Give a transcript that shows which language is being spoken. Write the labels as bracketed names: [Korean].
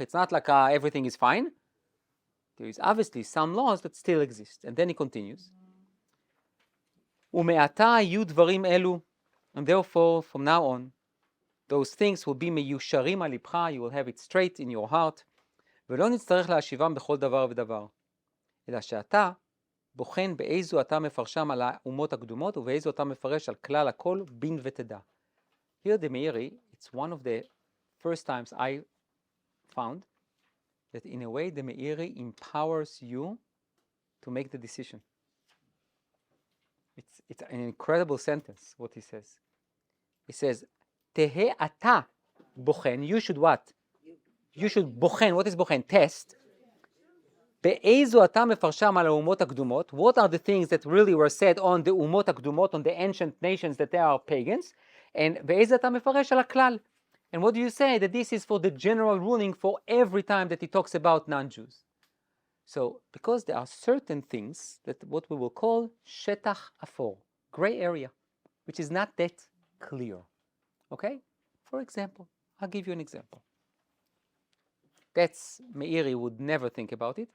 [English] It's not like everything is fine. There is obviously some laws that still exist. And then he continues. [Hebrew] Ume'ata yu dvarim elu, [English] and therefore, from now on, those things will be [Hebrew] meyusharim al libcha, [English] you will have it straight in your heart. [Hebrew] ולא נצטרך להשיבם בכל דבר ודבר. אלא שאתה בוחן באיזו אתה מפרשם על האומות הקדומות ובאיזו אתה מפרש על כלל הכל בין ותדע. [English] Here the Meiri, it's one of the first times I found that in a way the Meiri empowers you to make the decision. It's an incredible sentence what he says. He says, [Hebrew] תהה אתה בוחן, [English] you should what? You should בוחן, what is בוחן? Test. [Hebrew] באיזו אתה מפרשם על האומות הקדומות? [English] What are the things that really were said on the [Hebrew] אומות הקדומות, [English] on the ancient nations that they are pagans? [Hebrew] And באיזה אתה מפרש על הכלל? [English] And what do you say? That this is for the general ruling for every time that he talks about non-Jews. So, because there are certain things that what we will call [Hebrew] שטח אפור, [English] gray area, which is not that clear. Okay? For example, I'll give you an example. That's, Meiri would never think about it.